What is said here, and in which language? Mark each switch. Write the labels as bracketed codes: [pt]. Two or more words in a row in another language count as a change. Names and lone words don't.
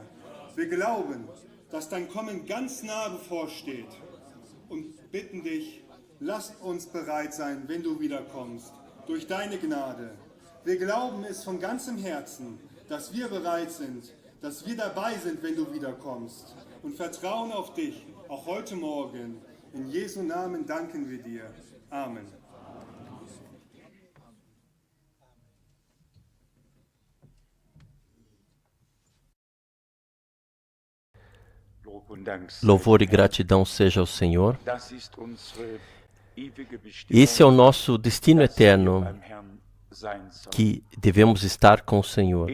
[de] Wir glauben, dass dein Kommen ganz nah bevorsteht und bitten dich, lass uns bereit sein, wenn du wiederkommst, durch deine Gnade. Wir glauben es von ganzem Herzen, dass wir bereit sind, dass wir dabei sind, wenn du wiederkommst und vertrauen auf dich, auch heute Morgen. In Jesu Namen danken wir dir. Amen. [pt] Louvor e gratidão seja ao Senhor. Esse é o nosso destino eterno, que devemos estar com o Senhor.